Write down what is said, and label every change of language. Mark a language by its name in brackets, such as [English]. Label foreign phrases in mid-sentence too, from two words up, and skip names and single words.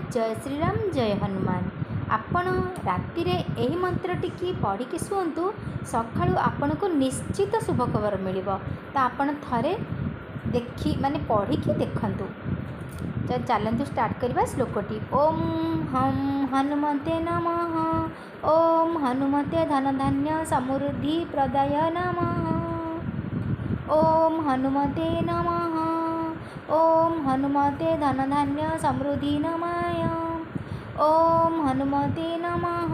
[Sanskrit] जय श्रीराम जय हनुमान। [Odia] ଆପଣ ରାତି ରେ ଏହି ମନ୍ତ୍ରଟି କି ପଢ଼ି କି ଶୁଣନ୍ତୁ ସକାଳୁ ଆପଣ କୁ ନିଶ୍ଚିତ ଶୁଭ ଖବର ମିଳିବ। ତ ଆପଣ ଥରେ ଦେଖି ମାନେ ପଢ଼ି କି ଦେଖନ୍ତୁ। ତ ଚାଲନ୍ତୁ ଷ୍ଟାର୍ଟ କରିବା ଶ୍ଲୋକଟି। [Sanskrit] ओम हम हनुमते नमः। ओम हनुमते धन धान्य समृद्धि प्रदाय नमः। ओम हनुमते नमः। ओम हनुमते धन धान्य समृद्धि नमाय। ओम हनुमते नमः।